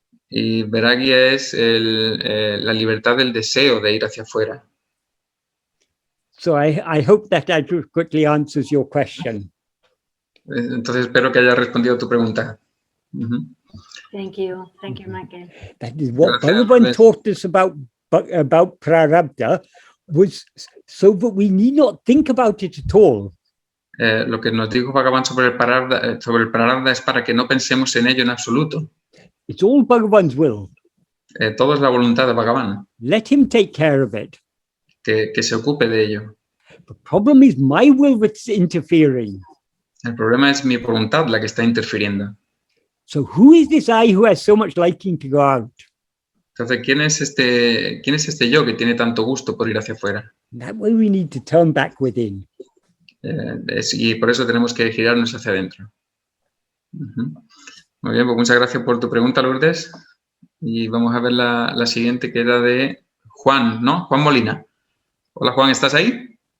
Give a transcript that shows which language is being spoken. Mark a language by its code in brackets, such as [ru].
[es] y vairāgya es la libertad del deseo de ir hacia afuera. [en] So I hope that adequately answers your question. [es] Entonces espero que haya respondido a tu pregunta. Ujú. [en] Thank you, Michael. That is what [es] Gracias, [en] Bhagavan [es] Lourdes. [en] taught us about prarabdha, was so that we need not think about it at all. [es] Lo que nos dijo Bhagavan sobre el prarabdha es para que no pensemos en ello en absoluto. [en] It's all Bhagavan's will. [es] Todo es la voluntad de Bhagavan, [en] Let him take care of it. [es] que se ocupe de ello. [en] The problem is my will that's interfering. [es] El problema es mi voluntad la que está interfiriendo. [en] So who is this I who has so much liking to go out? [es] Entonces, ¿quién es este yo que tiene tanto gusto por ir hacia afuera? [en] That way we need to turn back within. [es] Y por eso tenemos que girarnos hacia adentro. Ujú. Muy bien, pues muchas gracias por tu pregunta, Lourdes. Y vamos a ver la siguiente, que era de Juan, ¿no? Juan Molina. Hola, Juan, ¿estás ahí?